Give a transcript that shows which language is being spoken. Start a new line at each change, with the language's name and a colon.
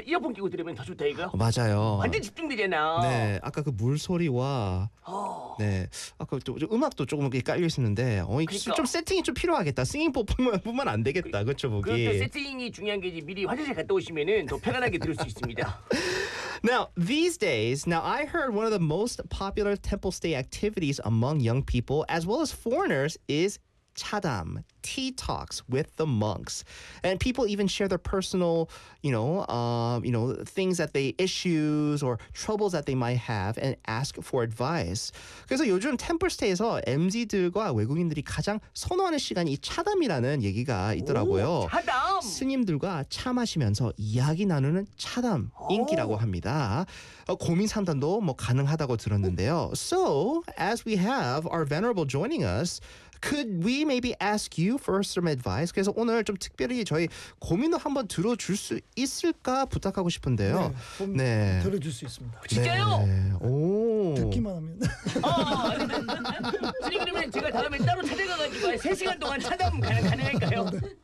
Korean: 이어폰 끼고 들으면 더 좋다 이거. 맞아요. 완전 집중되잖아. 네. 아까 그 물 소리와 네. 아까 좀 음악도 조금 이렇게 깔려 있었는데 그러니까. 좀 세팅이 좀 필요하겠다. 싱잉볼뿐만 안 되겠다. 그렇죠, 보기. 그렇죠. 세팅이 중요한 게지 미리 화장실 갔다 오시면은 더 편안하게 들을 수 있습니다.
English: Now, these days, now I heard one of the most popular temple stay activities among young people as well as foreigners is chadam, tea talks with the monks. And people even share their personal, things that they issues or troubles that they might have and ask for advice.
Korean: 그래서 요즘 temple stay에서 MZ들과 외국인들이 가장 선호하는 시간이 이 차담이라는 얘기가 있더라고요. 차담! 스님들과 차 마시면서 이야기 나누는 차담 인기라고 합니다. 고민 상담도 뭐 가능하다고 들었는데요.
English: So, as we have our venerable joining us, could we maybe ask you for some advice?
Korean: 그래서 오늘 좀 특별히 저희 고민을 한번 들어줄 수 있을까 부탁하고 싶은데요. 네, 네. 들어줄 수 있습니다. 진짜요? 네. 오. 듣기만 하면. 아니, 그러면 제가 다음에 따로 찾아가가지고 3시간 동안 찾아보면 가능할까요? 네.